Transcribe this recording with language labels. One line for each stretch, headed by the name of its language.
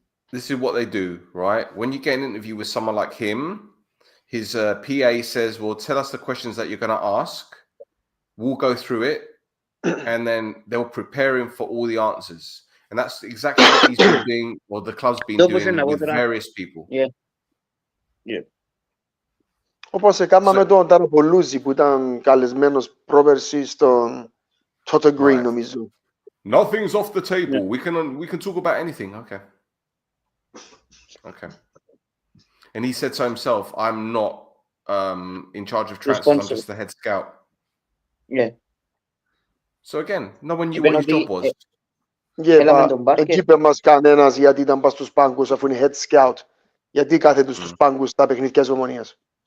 English: This is what they do, right? When you get an interview with someone like him, his PA says, "Well, tell us the questions that you're going to ask. We'll go through it." And then they'll prepare him for all the answers. And that's exactly what he's been doing, or the club's been doing with various people. Yeah. Yeah.
Greek: Όπως έκαναμε τον Ταραπολούζη που ήταν καλεσμένος πρόπερση στον Toto Green, νομίζω.
English: Nothing's off the table. We can talk about anything. Okay. And he said so himself, "I'm not in charge of transfers. I'm just the head scout." Yeah. So again, no one knew what his job was.
Greek: Εκεί είπε μας κανένας γιατί ήταν πας στους πάγκους αφού είναι
English: head scout.
Greek: Γιατί κάθεται στους πάγκους στα παιχνίδια της Ομονίας.